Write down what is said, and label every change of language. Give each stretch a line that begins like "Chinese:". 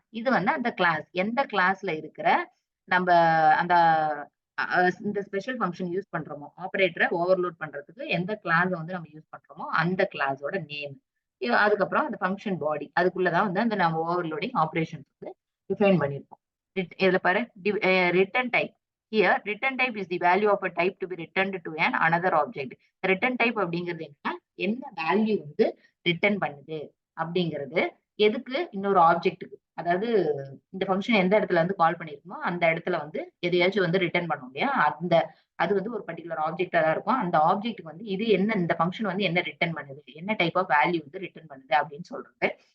Tamil: இது வந்து அந்த கிளாஸ் எந்த கிளாஸ்ல இருக்கிற நம்ம அந்த இந்த ஸ்பெஷல் ஃபங்க்ஷன் யூஸ் பண்றோமோ, ஆப்பரேட்டரை ஓவர்லோட் பண்றதுக்கு எந்த கிளாஸ் வந்து நம்ம யூஸ் பண்றோமோ அந்த கிளாஸோட நேம். அதுக்கப்புறம் அந்த ஃபங்க்ஷன் பாடி அதுக்குள்ளதான் வந்து அந்த நம்ம ஓவர்லோடிங் ஆபரேஷன்ஸ் வந்து டிஃபைன் பண்ணிருப்போம். இதுல பாரு, return type.
English: Here, return type is the value of a type to be returned to an another object.
Tamil: Return type அப்படிங்கிறது என்ன வேல்யூ வந்து ரிட்டர்ன் பண்ணுது அப்படிங்கிறது எதுக்கு? இன்னொரு ஆப்ஜெக்ட்டுக்கு. அதாவது இந்த ஃபங்க்ஷன் எந்த இடத்துல வந்து கால் பண்ணிருக்கோமோ அந்த இடத்துல வந்து எதையாச்சும் வந்து ரிட்டர்ன் பண்ணும் இல்லையா? அது வந்து ஒரு பர்டிகுலர் ஆப்ஜெக்டா தான் இருக்கும். அந்த ஆப்ஜெக்ட்டுக்கு வந்து இது என்ன, இந்த ஃபங்க்ஷன் வந்து என்ன ரிட்டர்ன் பண்ணுது, என்ன டைப் ஆஃப் வேல்யூ வந்து ரிட்டர்ன் பண்ணுது அப்படின்னு சொல்றது.